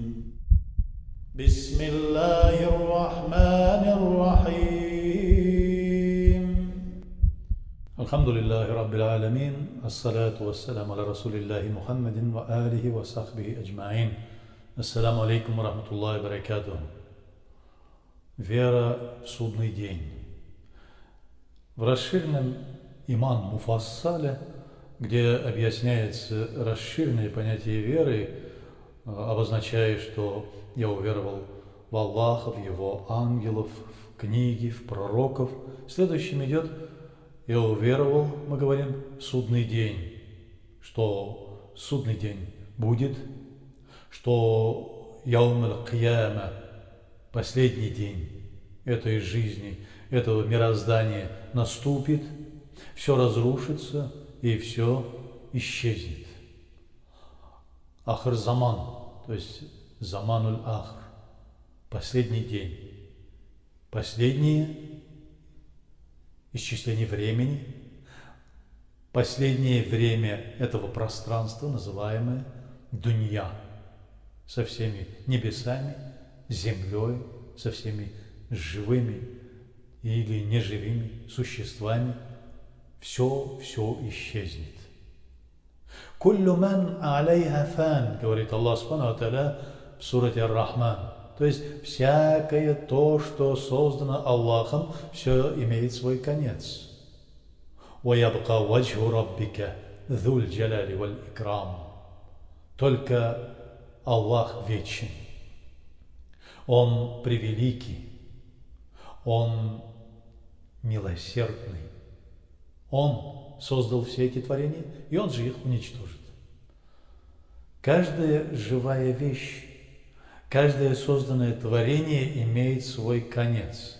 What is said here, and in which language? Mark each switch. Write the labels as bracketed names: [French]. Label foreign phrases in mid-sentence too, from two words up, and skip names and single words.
[Arabic] بسم الله الرحمن الرحيم. الحمد لله رب العالمين. الصلاة والسلام على رسول الله محمد وآله وصحبه أجمعين. السلام عليكم ورحمة الله وبركاته. [Russian] Вера в судный день. В расширенном Иман Муфассале, где объясняется расширенное понятие веры, обозначая, что я уверовал в Аллаха, в Его ангелов, в книги, в пророков. Следующим идет: я уверовал, мы говорим, в судный день, что судный день будет, что [Arabic] يوم القيامة, [Russian] последний день этой жизни, этого мироздания наступит, все разрушится и все исчезнет. [Arabic] آخر الزمان, [Russian] то есть [Arabic] زمان الآخر, [Russian] последний день, последнее исчисление времени, последнее время этого пространства, называемое Дунья, со всеми небесами, землей, со всеми живыми или неживыми существами. Все исчезнет. [Arabic] «كل من عليها فان», [Russian] говорит Аллах [Arabic] سبحانه وتعالى [Russian] в сурате Ар-Рахман. То есть всякое то, что создано Аллахом, все имеет свой конец. [Arabic] «ويبقى وجه ربك ذو الجلال والإكرام». [Russian] Только Аллах вечен, Он превеликий, Он милосердный. Он создал все эти творения, и Он же их уничтожит. Каждая живая вещь, каждое созданное творение имеет свой конец.